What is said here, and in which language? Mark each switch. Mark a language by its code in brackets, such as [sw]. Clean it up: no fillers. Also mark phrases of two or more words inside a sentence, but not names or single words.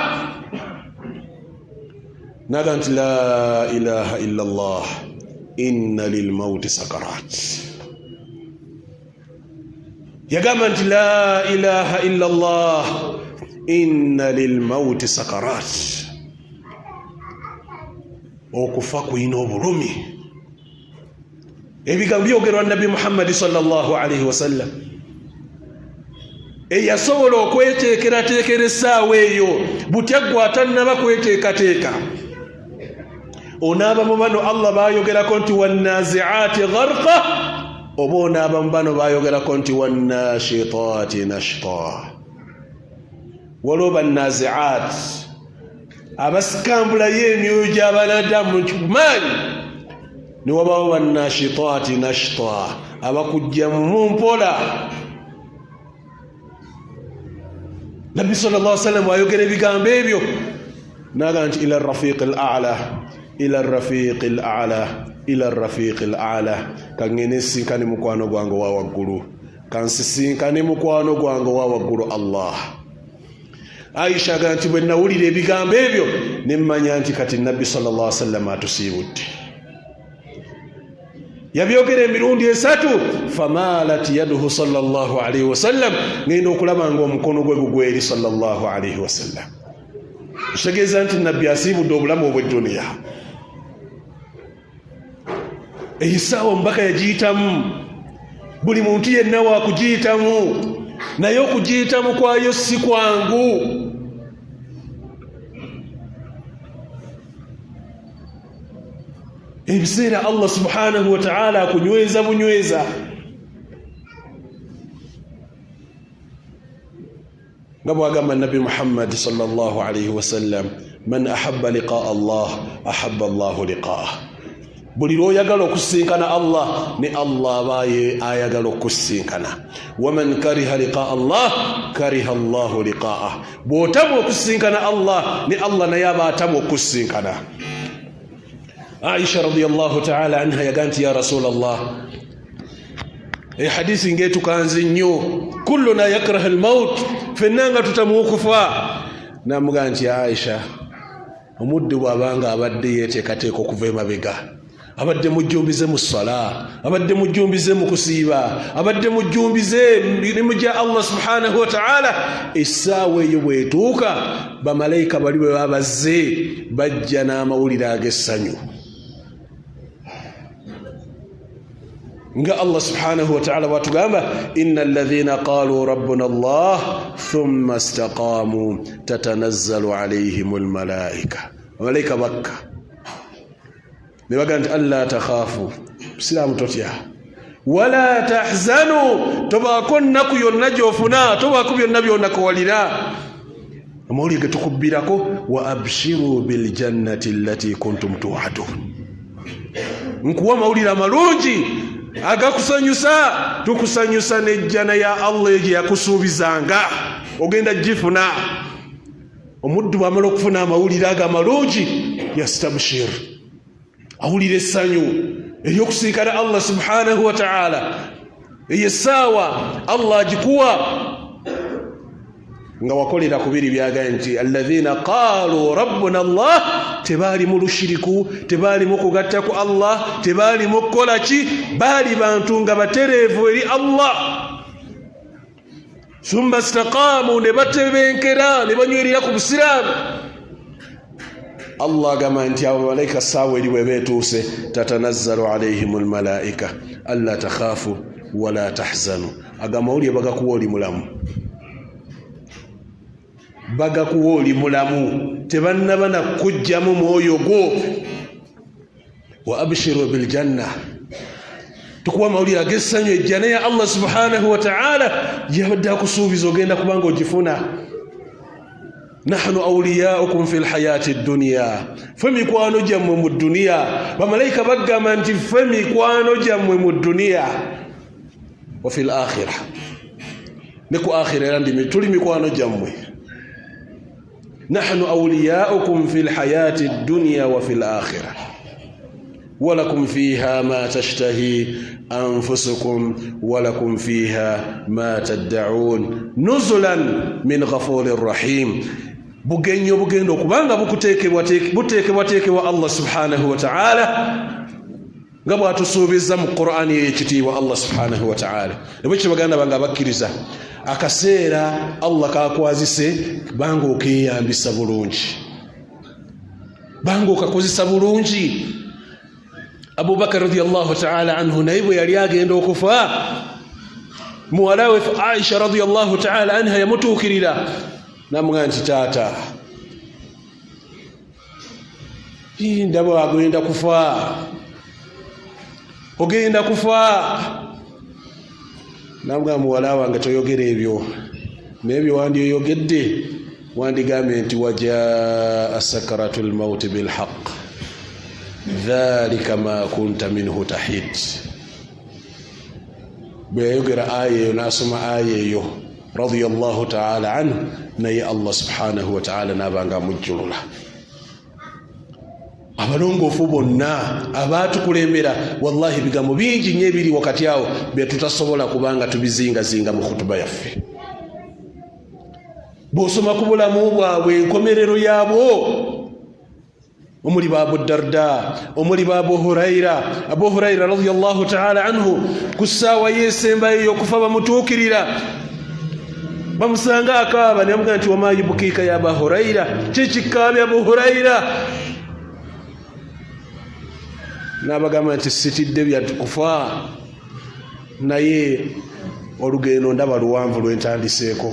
[lg] naga nti [ar] لا إله إلا الله إن للموت سكرات [lg] yagamba nti [ar] لا إله إلا الله إن للموت سكرات [lg] okufa kuyina obulumi ebigambo byogerwa Nabi Muhammad [ar] صلى الله عليه وسلم [lg] eyasobola okweteekerateekera essaawa eyo butegwa atannaba kweteekateeka onaaba mu bano Allah baayogerako nti [ar] والنازعات غرقا [lg] oba onaaba mu bano baayogerako nti [ar] والناشطات نشطا [lg] waliwo bannazi'aat abasikambulayo emyoyo gy'abanadamu kumanyi ni wabawo wannashitaati nashta abakujja mu mpola Nabi [ar] صلى الله عليه وسلم [lg] ayogera ebigambo ebyo naga nti [ar] إلى الرفيق الأعلى إلى الرفيق الأعلى إلى الرفيق الأعلى [lg] kangene sinkane mukwano gwange wa waggulu kansisinkane mukwano gwange wa waggulu Allah Aisha ganti bwe nawulira ebigambo ebyo nemmanya nti kati Nabi [ar] صلى الله عليه وسلم [lg] atusiibudde yabyogera emirundi esatu [ar] فمالت يده صلى الله عليه وسلم [lg] ngenda okulaba nga omukono gwe gugweri [ar] صلى الله عليه وسلم [lg] kitegeeza nti Nabbi asiibudde obulamu obw'edduniya eyisaawa omubaka yagiyitamu buli muntu yenna wakugiyitamu naye okugiyitamu kwayo si kwangu ebiseera Allah [ar] سبحانه وتعالى [lg] akunyweza bunyweza nga bwagamba Nabi Muhammad [ar] صلى الله عليه وسلم من أحب لقاء الله أحب الله لقاءه [lg] buli lw'oyagala okusinkana Allah ne Allah abaye ayagala okusinkana [ar] ومن كره لقاء الله كره الله لقاءه [lg] bw'otamu okusinkana Allah ne Allah naye aba atamu okusinkana Aisha [ar] رضي الله تعالى عنها [lg] yaganti [ar] يا رسول الله [lg] hadithi ngetukanze nnyo [ar] كلنا يكره [lg] al-maut fennanga tutamukufa namuganti Aisha omuddu bw'abanga abadde yeeteekateeka okuva emabega, abadde mujjumbize mu ssala, abadde mujjumbize mu kusiiba, abadde mujjumbize mirimu gya Allah [ar] سبحانه وتعالى, [lg] essaawa eyo bw'etuuka bamalayika bali bwe babazze bajja n'amawulire ag'essanyu [ar] nga الله سبحانه وتعالى watugamba إن الذين قالوا ربنا الله ثم استقاموا تتنزل عليهم الملائكة. [lg] Malaika bakka nebagamba [ar] ألا تخافوا, [lg] Islamu totya, [ar] ولا تحزنوا, [lg] tobaako nnaku yonna gy'ofuna, tobaako byonna by'onakowalira. Amawulire getukubbirako [ar] وأبشروا بالجنة التي كنتم توعدون, [lg] nkuwa amawulire amalungi agakusanyusa, tukusanyusa n'ejjana ya Allah gye yakusuubizanga ogenda gifuna. Omuddu bw'amala okufuna amawulire ago amalungi yastabshir, awulira essanyu ery'okusinkana Allah [ar] سبحانه وتعالى. [lg] Eyo essaawa Allah agikuwa nga wakolera ku biri byagambye nti [ar] الذين قالوا ربنا الله, [lg] tebaali mu lushiriku, tebaali mu kugatta ku Allah, tebaali mu kukola ki, baali bantu nga batereevu eri Allah. [ar] ثم استقاموا, [lg] ne batebenkera ne banywerera ku busiraamu. Allah agamba nti abo bamalayika essaawa eri bwe beetuuse [ar] تتنزل عليهم الملائكة ألا تخافوا ولا تحزنوا. [lg] Agamawulire bagakuwa oli mulamu, bagakuwa oli mulamu, tebannaba nakujjamu mwoyo gwo. [ar] وأبشروا بالجنة, [lg] tukuwa amawulire ag'essanyu ejjana ya Allah [ar] سبحانه وتعالى [lg] yabadde akusuubiza ogenda kubanga ogifuna. [ar] نحن أولياؤكم في الحياة الدنيا, [lg] ffe mikwano gyammwe mu duniya. Bamalayika bagamba nti ffe mikwano gyammwe mu duniya. [ar] وفي الآخرة, [lg] ne ku akhira era tuli mikwano gyammwe. [ar] نحن أولياؤكم في الحياة الدنيا وفي الآخرة ولكم فيها ما تشتهي أنفسكم ولكم فيها ما تدعون نزلا من غفور رحيم. [lg] Bugenyo bugendo kubanga buteekebwa Allah [ar] سبحانه وتعالى [lg] nga bw'atusuubiza mu Qur'ani y'ekitiibwa Allah [ar] سبحانه وتعالى. [lg] Nebwekyo baganda bange abakkiriza, akaseera Allah kakwazise banga okeyambisa bulungi, banga okakozesa bulungi. Abu Bakar [ar] رضي الله تعالى عنه [lg] naye bwe yali agenda okufa, muwala we Aisha [ar] رضي الله تعالى عنها [lg] yamutuukirira n'amugamba nti taata, ndaba agenda kufa, ogenda kufa. N'amugamba muwala wange toyogera ebyo, n'ebyo wandiyogedde wandigambye nti [ar] وجاءت سكرة الموت بالحق ذلك ما كنت منه تحيد. [lg] Bwe yayogera aya eyo n'asoma aya eyo [ar] رضي الله تعالى عنه, [lg] naye Allah [ar] سبحانه وتعالى [lg] n'abanga amujjulula. Abalongoofu bonna abaatukulembera, wallahi bigambo bingi nnyo ebiri wakati awo bye tutasobola kubanga tubizingazinga mu khutuba yaffe. Bw'osoma ku bulamu bwabwe enkomerero yaabwo, omuli ba Abu Darda, omuli ba Abu Huraira. Abu Huraira [ar] رضي الله تعالى عنه [lg] ku ssaawa y'esembayo y'okufa bamutuukirira, bamusanga akaaba, ne bamugamba nti [ar] وما يبكيك يا أبا هريرة, [lg] kikikaabya Abu Huraira. N'abagamba nti sitidde bya kufa, naye olugendo ndaba luwanvu lwentandiseeko.